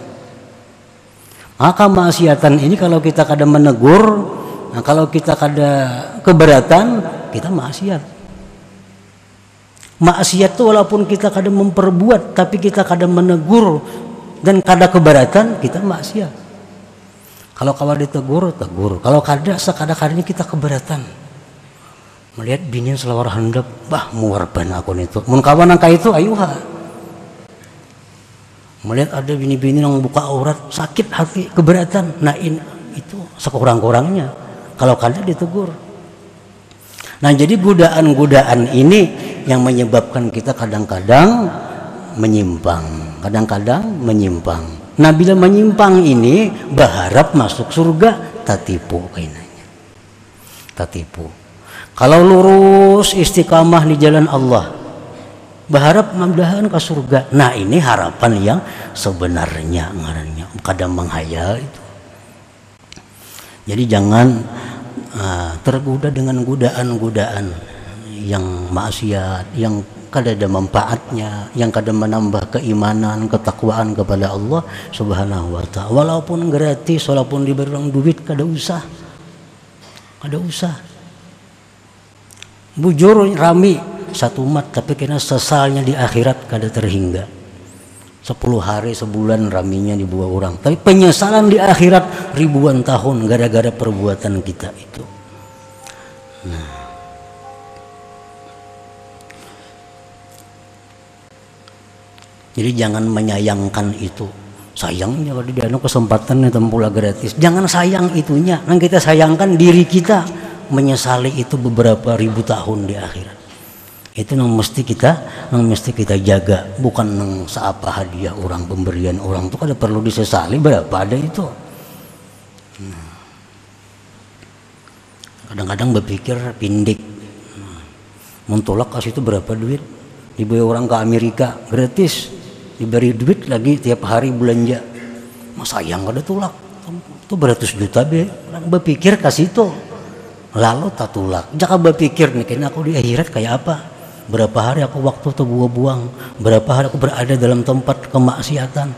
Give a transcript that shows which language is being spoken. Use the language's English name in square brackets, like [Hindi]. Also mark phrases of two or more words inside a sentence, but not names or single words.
[Indonesian] Maka kemaksiatan ini kalau kita kada menegur, nah kalau kita kada keberatan, kita maksiat. Maksiat itu walaupun kita kadang memperbuat, tapi kita kadang menegur dan kadang keberatan, kita maksiat. Kalau kawan ditegur, tegur. Kalau kada, sekadang-kadang kita keberatan. [Banjar] Melihat bini selawar handap, bah muarban aku itu. Mun kawan angka itu, ayuha. [Indonesian] Melihat ada bini-bini yang buka aurat, sakit hati, keberatan. Nah itu sekurang-kurangnya. Kalau kada ditegur. Nah, jadi godaan-godaan ini yang menyebabkan kita kadang-kadang menyimpang. Nah, bila menyimpang ini berharap masuk surga, [Banjar] tatipu kainanya. Tatipu. [Indonesian] Kalau lurus istiqamah di jalan Allah, berharap mudah-mudahan ke surga. Nah, ini harapan yang sebenarnya ngarannya, kadang menghayal itu. Jadi jangan tergoda dengan godaan-godaan yang maksiat, yang kada ada manfaatnya, yang kada menambah keimanan, ketakwaan kepada Allah [Arabic] سبحانه وتعالى. [Indonesian] Walaupun gratis, walaupun diberi orang duit, kada usah. [Banjar] Bujur rami [Indonesian] satu umat, tapi kena sesalnya di akhirat kada terhingga. 10 hari sebulan raminya di buah orang, tapi penyesalan di akhirat ribuan tahun gara-gara perbuatan kita itu. Nah, jadi jangan menyayangkan itu. Sayangnya kalau dia ada kesempatan pula gratis, jangan sayang itunya. Nah, kita sayangkan diri kita menyesali itu beberapa ribu tahun di akhirat. Itu yang mesti kita jaga, bukan yang seapa hadiah orang, pemberian orang itu kada perlu disesali berapa ada itu. Kadang-kadang berpikir pindik, mentolak kasih itu berapa duit, dibawa orang ke Amerika gratis, diberi duit lagi tiap hari belanja, masa yang kada tulak itu beratus juta be, berpikir kasih itu, lalu tak tulak. Jangan berpikir nih, kayaknya aku di akhirat kayak apa. Berapa hari aku waktu itu buang-buang, berapa hari aku berada dalam tempat kemaksiatan.